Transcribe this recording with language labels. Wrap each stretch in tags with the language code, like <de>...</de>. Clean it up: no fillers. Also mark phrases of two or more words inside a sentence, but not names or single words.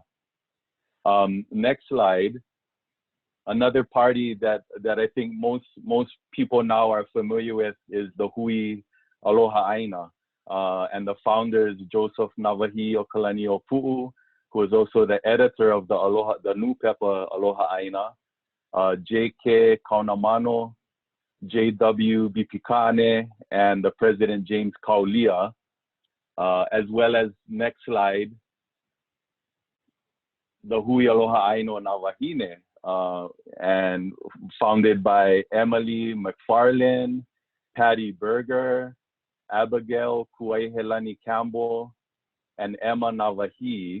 <en>Next slide. Another party that I think most people now are familiar with is the Hui Aloha Aina. And the founders, Joseph Navahi o Kalani o Pu'u, who is also the editor of the Nupepa Aloha Aina, J.K. Kaunamano, J.W. Bipikane, and the president James Kaulia, as well as, next slide, the Hui Aloha Aina Navahine, and founded by Emily McFarlane, Patty Berger, Abigail Kuaihelani Campbell, and Emma Navahi.</en>